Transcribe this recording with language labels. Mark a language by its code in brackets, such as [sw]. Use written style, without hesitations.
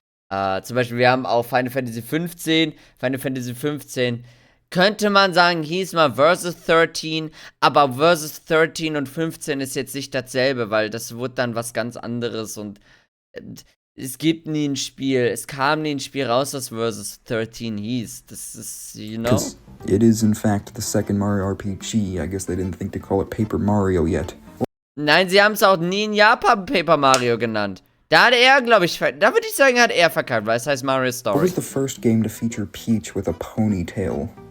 [de] Zum Beispiel, wir haben auch Final Fantasy 15. Final Fantasy 15 könnte man sagen, hieß mal Versus 13, aber Versus 13 und 15 ist jetzt nicht dasselbe, weil das wurde dann was ganz anderes und es gibt nie ein Spiel, es kam nie ein Spiel raus, das Versus 13 hieß. Das ist, [en] you know? it is in fact the second Mario RPG. I guess they didn't think to call it Paper Mario yet. [de] Nein, sie haben es auch nie in Japan Paper Mario genannt. Da hat er, glaube ich, da würde ich sagen, hat er verkackt, weil es heißt Mario Story. [en] What was the first game to feature Peach with a ponytail?